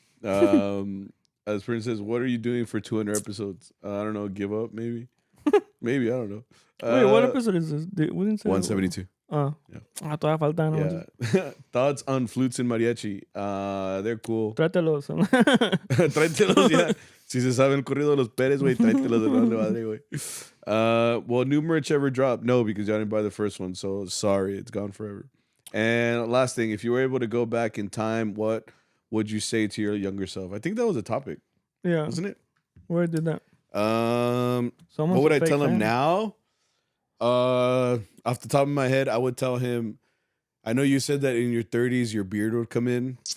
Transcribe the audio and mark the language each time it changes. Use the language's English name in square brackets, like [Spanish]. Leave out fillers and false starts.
[English] As Prince says, what are you doing for 200 episodes? I don't know, give up maybe? Maybe, I don't know. Wait, what episode is this? We didn't say 172. Yeah. [Spanish] Todavía faltan. [English] Yeah. Thoughts on flutes and mariachi. They're cool. [Spanish] Trátelos. Tráetelos, ya. Si se sabe el corrido de los Pérez, güey, tráetelos de vale madre, güey. [English] Well, new merch ever dropped? No, because y'all didn't buy the first one. So sorry, it's gone forever. And last thing, if you were able to go back in time, what would you say to your younger self? I think that was a topic. Yeah. Wasn't it? Where did that? What would I tell him now? Off the top of my head, I would tell him, I know you said that in your 30s your beard would come in.